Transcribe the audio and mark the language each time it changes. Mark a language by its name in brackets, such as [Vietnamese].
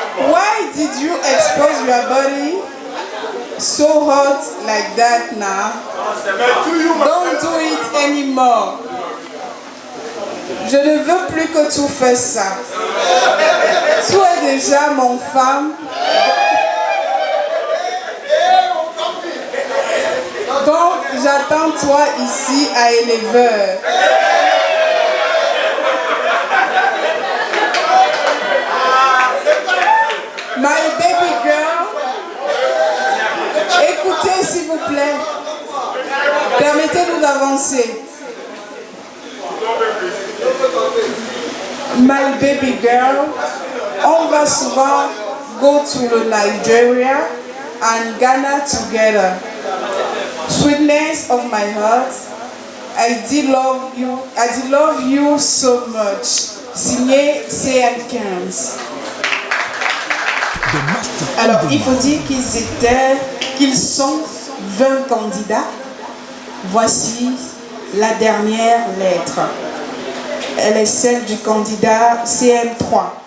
[English] Why did you expose your body so hot like that now? Don't do it anymore. [French] Je ne veux plus que tu fasses ça. Tu es déjà mon femme. Donc j'attends toi ici à 11h. [English] My baby girl, [French] écoutez s'il vous plaît, permettez-nous d'avancer. [English] My baby girl, [French] on va souvent [English] go to the Nigeria and Ghana together. Sweetness of my heart, I did love you so much. [French] Signé CM15. Alors, il faut dire qu'ils sont 20 candidats. Voici la dernière lettre. Elle est celle du candidat CM3.